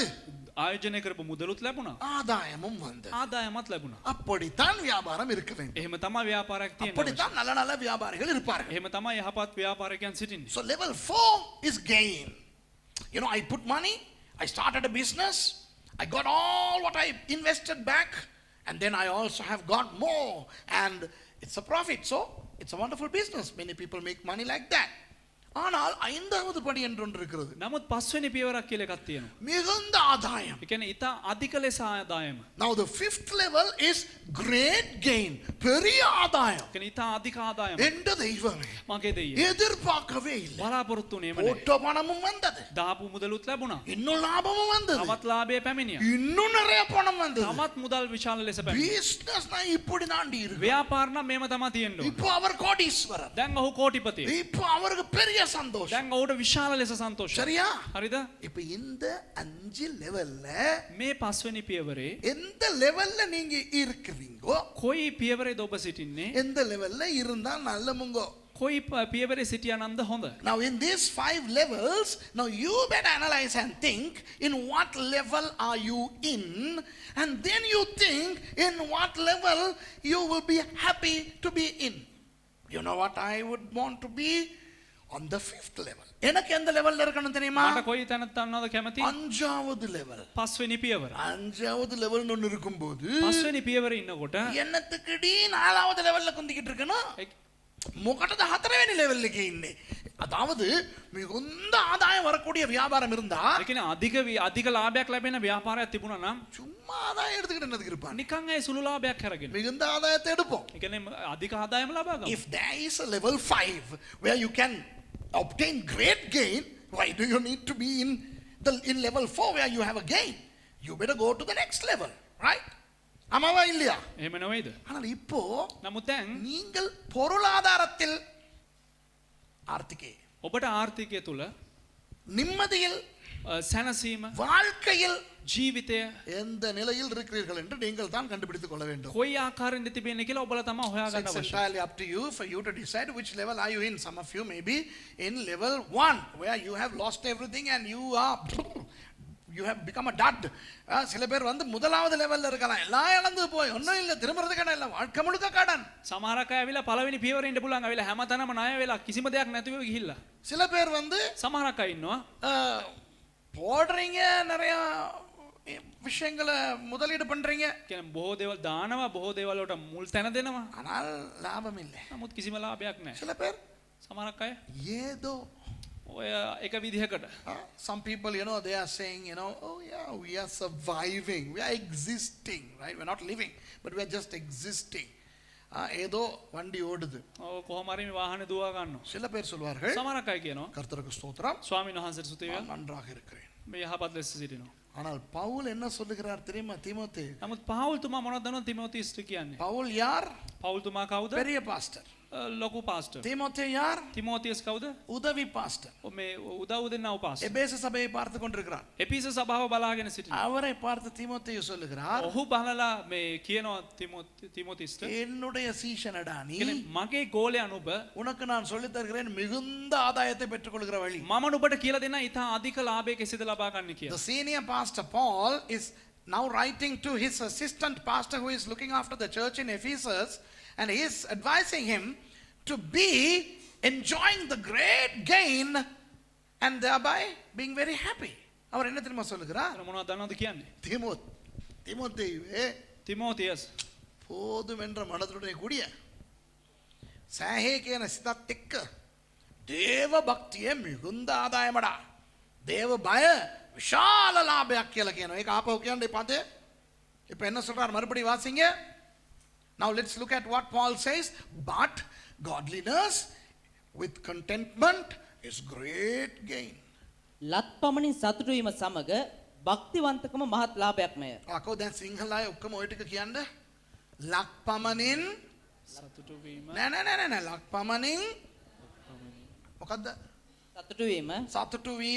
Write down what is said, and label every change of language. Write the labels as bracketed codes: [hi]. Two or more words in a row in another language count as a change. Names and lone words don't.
[si] ආයෝජනය කරපු මුදලුත් ලැබුණා. [ta] ஆதாயமும் வந்தது. [si] ආදායමත් ලැබුණා. [ta] அப்படித்தான் வியாபாரம் இருக்க வேண்டும். [si] එහෙම තමයි ව්‍යාපාරයක් තියෙන්නේ. [ta] அப்படித்தான் நல்ல நல்ல வியாபாரிகள் இருப்பார்கள். [si] එහෙම තමයි යහපත් ව්‍යාපාරිකයන් සිටින්නේ. [en] So level 4 is gain. You know, I put money, I started a business, I got all what I invested back, and then I also have got more, and it's a profit. So it's a wonderful business. Many people make money like that. [ta] ஆனால் ஐந்தாவது படி என்று ஒன்று இருக்கிறது. [si] නමුත් පස්වෙනි පියවරක් කියලා එකක් තියෙනවා. [ta] மிகுந்த ஆதாயம். [si] ඒ කියන්නේ ඊට අධික ලෙස ආදායම. [en] Now the fifth level is great gain. [ta] பெரிய ஆதாயம். [si] ඒ කියන්නේ ඊට අධික ආදායම. [ta] எந்த தெய்வமே [si] මගේ දෙයිය. [ta] எதிர்பார்க்கவே இல்லை. [si] බලාපොරොත්තු වුණේම නැහැ. [ta] போட்ட பணமும் வந்தது. [si] දාපු මුදලුත් ලැබුණා. [ta] இன்னும் லாபமும் வந்தது. [si] තවත් ලාභය පැමිණියා. [ta] இன்னும் நிறைய பணம் வந்தது. [si] තවත් මුදල් විශාල ලෙස පැමිණියා. [ta] பிசினஸ்னா இப்படி தாண்டி இருக்கு. [si] ව්‍යාපාර නම් මේව තමයි තියෙන්න ඕනේ. [ta] இப்போ அவர் கோடீஸ்வரர். [si] දැන් ඔහු කෝටිපතිය. [ta] இப்போ அவருக்கு பெரிய சந்தோஷம். [si] දැන් ඔහුට විශාල ලෙස සන්තෝෂයි. [ta] சரியா? [si] හරිද? [ta] இப்போ இந்த 5 லெவல்ல [si] මේ පස්වෙනි පියවරේ [ta] எந்த லெவல்ல நீங்க இருக்கிறீங்கோ, [si] කොයි පියවරේද ඔබ සිටින්නේ? [ta] எந்த லெவல்ல இருந்தா நல்லமுங்கோ. [si] කොයි පියවරේ සිටියානම්ද හොඳ? [en] Now in these 5 levels, now you better analyze and think in what level are you in, and then you think in what level you will be happy to be in. You know what I would want to be? On the 5th level. [ta] எனக்கு எந்த லெவல்ல இருக்கணும் தெரியுமா? [si] මට කොයි තැනට යන්නවද කැමති? [ta] 5வது லெவல். [si] පස්වෙනි පියවර. [ta] 5வது லெவல் ஒன்னு இருக்கும்போது [si] පස්වෙනි පියවරේ ඉන්නකොට [ta] என்னத்துக்குடி 4வது லெவல்ல குந்திக்கிட்டு இருக்கணும்? [si] මොකටද 4වෙනි ලෙවල් එකේ ඉන්නේ? [ta] அதாவது மிகுந்த ஆதாயம் வரக்கூடிய வியாபாரம் இருந்தா, [si] ඒ කියන්නේ අධික ලාභයක් ලැබෙන ව්‍යාපාරයක් තිබුණා නම් [ta] சும்மா ஆதாயம் எடுத்துக்கிட்டு என்னதுக்கு இருப்பான்? [si] නිකන් ඒ සුළු ලාභයක් අරගෙන. [ta] மிகுந்த ஆதாயத்தை எடுப்போம். [si] ඒ කියන්නේ අධික ආදායම ලබා ගන්න. [en] If there is a level 5 where you can obtain great gain, why do you need to be in level 4 where you have a gain? You better go to the next level, right? [ta] ஆமாவா இல்லையா? [si] එහෙම නෙවෙයිද? [ta] ஆனால் இப்போ [si] නමුත් දැන් [ta] நீங்கள் பொருளாதாரத்தில் ஆர்த்திகே [si] ඔබට ආර්ථිකය තුල [ta] நிம்மதியில் [si] සැනසීම [ta] வாழ்க்கையில் [si] ජීවිතය [ta] எந்த நிலையில் இருக்கிறீர்கள் என்று நீங்கள் தான் கண்டுபிடித்துக் கொள்ள வேண்டும். [si] කොයි ආකාරයෙන්ද තිබෙන්නේ කියලා ඔබලා තමයි හොයා [en] So [si] ගන්න [en] it's [si] අවශ්‍ය. [en] entirely up to you for you to decide which level are you in. Some of you may be in level 1 where you have lost everything and you have become a dud. [ta] சில பேர் வந்து முதலாவது லெவல்ல இருக்கலாம். எல்லாம் இழந்து போய் ஒண்ணும் இல்ல, திரும்பறதுக்கு இடம் இல்ல, வாழ்க்கை முழுக்க கடன். [si] සමහරක් අය ඇවිල්ලා පළවෙනි පියවරේ ඉන්න පුළුවන් ඇවිල්ලා හැමතැනම ණය වෙලා කිසිම දෙයක් නැතිව ගිහිල්ලා. [ta] சில பேர் வந்து [si] සමහරක් අය ඉන්නවා [ta] போடுறீங்க, நிறைய விஷயங்களை முதலீடு பண்றீங்க, [si] කියන්නේ බොහෝ දේවල් දානවා, බොහෝ දේවල් වලට මුල් තැන දෙනවා. [ta] ஆனால் லாபம் இல்லை. [si] නමුත් කිසිම ලාභයක් නැහැ. [ta] சில பேர் [si] සමහරක් අය [ta] ஏதோ [si] ඔය එක විදිහකට [en] some people, they are saying, oh yeah, we are surviving, we are existing, right? We're not living, but we are just existing. [ta] ஏதோ வண்டி ஓடுது. [si] කොහොම හරි මේ වාහනේ දුවා ගන්නවා. [ta] சில பேர் சொல்வார்கள், [si] සමහරක් අය කියනවා [ta] கர்த்தருக்கு ஸ்தோத்திரம், [si] ස්වාමීන් වහන්සේට ස්තුති වේවා. [ta] நான் நன்றாக இருக்கிறேன். [si] මේ යහපත් ලෙස සිටිනවා. [ta] ஆனால் பவுல் என்ன சொல்லுகிறார் தெரியுமா தீமோத்தேயு? [si] නමුත් පාවුල් තුමා මොනවද දන්නවද තිමෝතිස්ට කියන්නේ? [ta] பவுல் யார்? [si] පවුල් තුමා කවුද? [ta] பெரிய பாஸ்டர். [si] ලොකු පාස්ටර්. [ta] தீமோத்தேயு யார்? [si] තිමෝතියස් කවුද? [ta] உதவி பாஸ்டர். [si] මේ උදව් දෙන්නව පාස්ටර්. [ta] எபேசு சபையை பார்த்து கொண்டிருக்கிறார். [si] එපිස සභාව බලාගෙන සිටිනවා. [ta] அவரை பார்த்து தீமோத்தேயு சொல்லுகிறார், [si] ඔහු බලලා මේ කියනවා තිමෝතිස්ට [ta] என்னுடைய சீஷனடா நீ, [si] කියන්නේ මගේ ගෝලයා නුඹ [ta] உனக்கு நான் சொல்லித் தருகிறேன் மிகுந்த ஆதாயத்தை பெற்றுக்கொள்கிற வழி. [si] මම නුඹට කියලා දෙන්න ඉතා අධික ලාභය කෙසේද ලබා ගන්න [en] The [si] කියලා. [en] senior pastor Paul is now writing to his assistant pastor who is looking after the church in Ephesus, and he is advising him to be enjoying the great gain and thereby being very happy. [ta] அவர் என்ன தெரியுமா சொல்லுகிறார்? [si] මොනවද දන්නවද කියන්නේ? [ta] தீமோத்தேயுவே, [si] තිමෝතියස් [ta] போதும் என்ற மனதுடைய கூடிய [si] සෑහේ කියන සිතත් එක්ක දේව භක්තිය මිகுந்த ආදායමඩා. දේව බය විශාල ලාභයක් කියලා කියනවා. ඒක ආපහු කියන්න එපාද? [ta] இப்ப என்ன சொல்றார்? மறுபடி வாசிங்க. [en] Now let's look at what Paul says. But godliness with contentment is great gain. [si] ලත් පමණින් සතුටු වීම සමග භක්තිවන්තකම මහත් ලාභයක්මය. අකෝ දැන් සිංහල අය ඔක්කොම ওই ටික කියන්න. ලක් පමණින් සතුටු වීම නෑ ලක් පමණින් මොකද්ද? සතුටු වීම සතුටු වීම